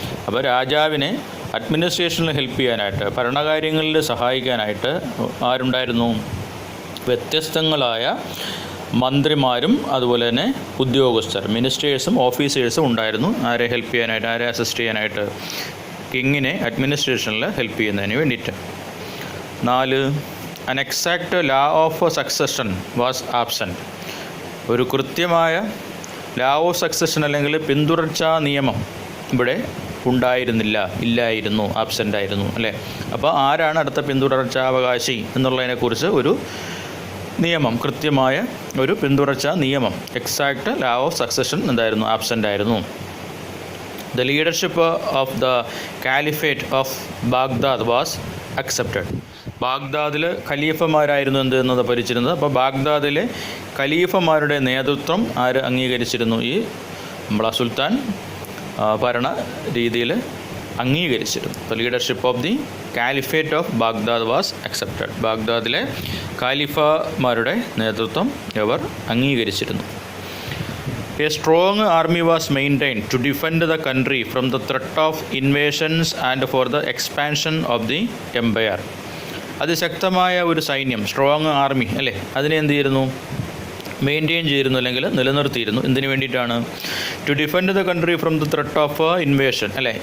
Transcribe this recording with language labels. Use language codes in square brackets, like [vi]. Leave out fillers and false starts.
[ml] അപ്പോൾ രാജാവിനെ അഡ്മിനിസ്ട്രേഷനിൽ ഹെൽപ്പ് ചെയ്യാനായിട്ട്, ഭരണകാര്യങ്ങളിൽ സഹായിക്കാനായിട്ട് ആരുണ്ടായിരുന്നു? വ്യത്യസ്തങ്ങളായ മന്ത്രിമാരും അതുപോലെ തന്നെ ഉദ്യോഗസ്ഥർ, മിനിസ്റ്റേഴ്സും ഓഫീസേഴ്സും ഉണ്ടായിരുന്നു. ആരെ ഹെൽപ്പ് ചെയ്യാനായിട്ട്, ആരെ അസിസ്റ്റ് ചെയ്യാനായിട്ട്? കിങ്ങിനെ അഡ്മിനിസ്ട്രേഷനിൽ ഹെൽപ്പ് ചെയ്യുന്നതിന് വേണ്ടിയിട്ട്. [en] 4, an exact law of succession was absent. [ml] ഒരു കൃത്യമായ [en] law of succession [ml] അല്ലെങ്കിൽ പിന്തുടർച്ചാ നിയമം ഇവിടെ ഉണ്ടായിരുന്നില്ല, ഇല്ലായിരുന്നു, ആബ്സെൻ്റ് ആയിരുന്നു അല്ലേ. അപ്പോൾ ആരാണ് അടുത്ത പിന്തുടർച്ചാവകാശി എന്നുള്ളതിനെക്കുറിച്ച് ഒരു നിയമം, കൃത്യമായ ഒരു പിന്തുടർച്ചാ നിയമം, [en] exact law of succession [ml] എന്തായിരുന്നു? ആബ്സെൻ്റ് ആയിരുന്നു. [en] The leadership of the Caliphate of Baghdad was accepted. [ml] ബാഗ്ദാദിൽ ഖലീഫമാരായിരുന്നു എന്നത് ഭരിച്ചിരുന്നത്. അപ്പോൾ ബാഗ്ദാദിലെ ഖലീഫമാരുടെ നേതൃത്വം ആര് അംഗീകരിച്ചിരുന്നു? ഈ നമ്മളെ സുൽത്താൻ ഭരണ രീതിയിൽ അംഗീകരിച്ചിരുന്നു. [en] The leadership of the caliphate of Baghdad was accepted. [ml] ബാഗ്ദാദിലെ ഖാലിഫമാരുടെ നേതൃത്വം അവർ അംഗീകരിച്ചിരുന്നു. [en] A strong army was maintained to defend the country from the threat of invasions and for the expansion of the empire. [ml] അതിശക്തമായ ഒരു സൈന്യം, [en] strong army [ml] അല്ലേ, അതിനെ എന്ത് ചെയ്യുന്നു? Maintain ചെയ്തിരുന്നു അല്ലെങ്കിൽ നിലനിർത്തിയിരുന്നു. എന്തിനു വേണ്ടിയിട്ടാണ്? [en] to defend the country from the threat of invasion [ml] അല്ലേ.